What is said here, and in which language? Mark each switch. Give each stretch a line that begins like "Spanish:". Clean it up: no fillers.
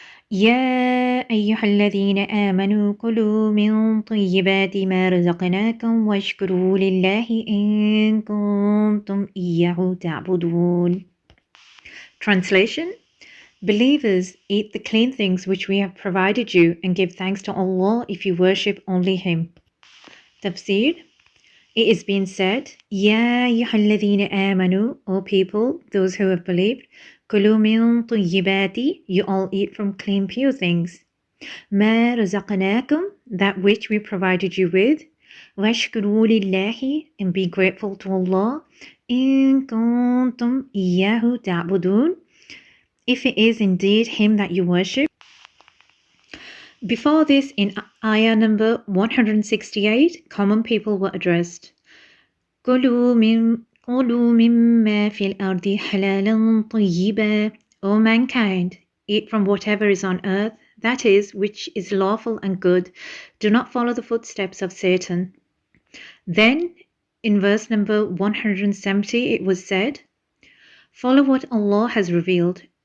Arabic: يا أيها الذين آمنوا كلوا من طيبات ما رزقناكم واشكروا لله إن كنتم إياه تعبدون.
English: Translation: Believers, eat the clean things which we have provided you and give thanks to Allah if you worship only Him. Tafsir: It is being said,
Arabic: يا أيها الذين آمنوا,
English: O people, those who have believed,
Arabic: كلوا من طيبات,
English: you all eat from clean pure things.
Arabic: ما رزقناكم,
English: that which we provided you with.
Arabic: واشكروا لله,
English: and be grateful to Allah.
Arabic: إن كنتم إياه تعبدون,
English: if it is indeed Him that you worship. Before this, in ayah number 168, common people were addressed.
Arabic: كلوا مما في الأرض حلالا طيبا.
English: O mankind, eat from whatever is on earth, that is, which is lawful and good. Do not follow the footsteps of Satan. Then, in verse number 170, it was said, follow what Allah has revealed.